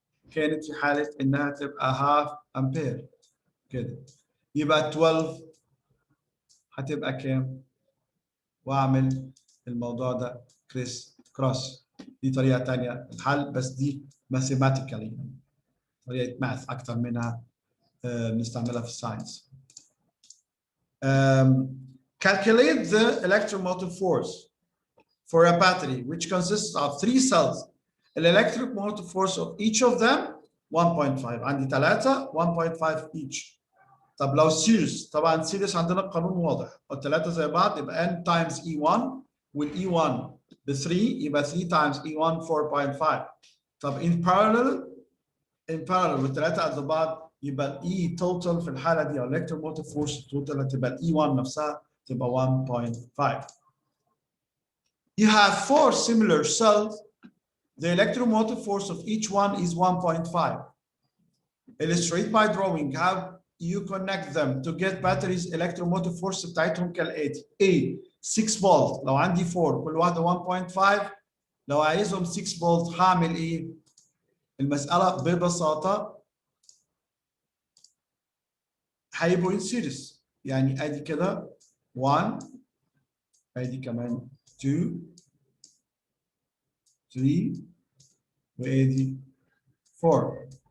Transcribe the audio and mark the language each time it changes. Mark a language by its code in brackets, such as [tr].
[ar] كانت في حالة إنها تبقى half أمبير كده يبقى 12 هتبقى كام؟ وأعمل الموضوع ده كروس. دي طريقة تانية الحل بس دي mathematically طريقة ماث أكتر منها بنستعملها في الساينس. [en] Calculate the electromotive force for a battery which consists of 3 cells. The electromotive force of each of them 1.5. [ar] عندي 3 1.5 each. طب لو سيريس، طبعا سيريس عندنا القانون واضح، الثلاثه زي بعض يبقى n تايمز E1 والE1 ب 3 يبقى 3 تايمز E1 4.5. طب [en] in parallel [ar] والثلاثه قد بعض يبقى E total في الحاله دي electromotive force total هتبقى E1 نفسها تبقى 1.5. [en] You have 4 similar cells. The electromotive force of each one is 1.5. Illustrate by drawing how you connect them to get batteries electromotive force [ar] بتاعتهم كالآتي. A 6 فولت، لو عندي 4 كل واحدة 1.5، لو عايزهم 6 فولت هعمل إيه؟ المسألة ببساطة هيبقوا [en] in series، [ar] يعني أدي كده 1، أدي كمان 2 3 وأدي 4.